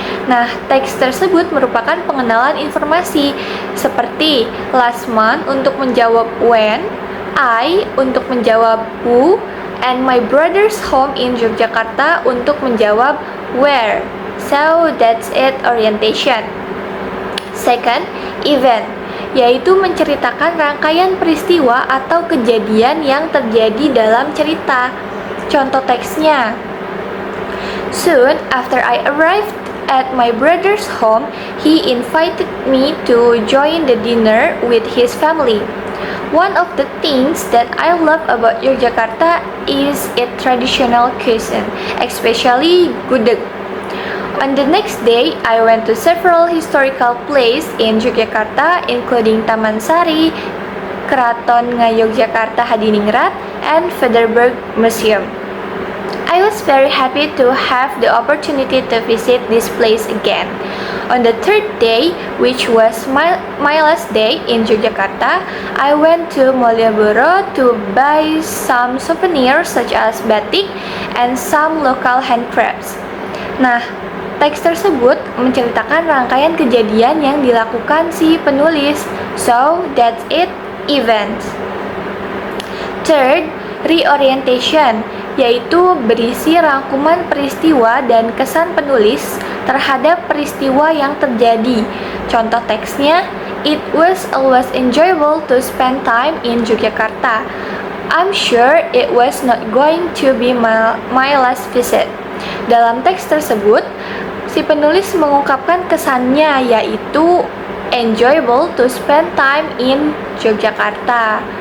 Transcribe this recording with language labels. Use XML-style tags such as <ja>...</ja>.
<id>Nah, teks tersebut merupakan pengenalan informasi seperti</id> <en>last month</en> <id>untuk menjawab when, I untuk menjawab who,</id> <en>and my brother's home in Yogyakarta</en> <id>untuk menjawab where.</id> <en>So, that's it, orientation. Second, event,</en> <id>yaitu menceritakan rangkaian peristiwa atau kejadian yang terjadi dalam cerita. Contoh teksnya.</id> <en>Soon after I arrived at my brother's home, he invited me to join the dinner with his family. One of the things that I love about Yogyakarta is its traditional cuisine, especially gudeg. On the next day, I went to several historical places in Yogyakarta, including Taman Sari, Keraton Ngayogyakarta Hadiningrat, and Federberg Museum. I was very happy to have the opportunity to visit this place again. On the third day, which was my last day in Yogyakarta, I went to Malioboro to buy some souvenirs such as batik and some local handcrafts.</en> <id>Nah, teks tersebut menceritakan rangkaian kejadian yang dilakukan si penulis.</id> <en>So, that's it, events. Third, reorientation,</en> <id>yaitu berisi rangkuman peristiwa dan kesan penulis terhadap peristiwa yang terjadi. Contoh teksnya,</id> <en>it was always enjoyable to spend time in Yogyakarta. I'm sure it was not going to be my last visit.</en> <id>Dalam teks tersebut, si penulis mengungkapkan kesannya, yaitu</id> <en>enjoyable to spend time in Yogyakarta.</en>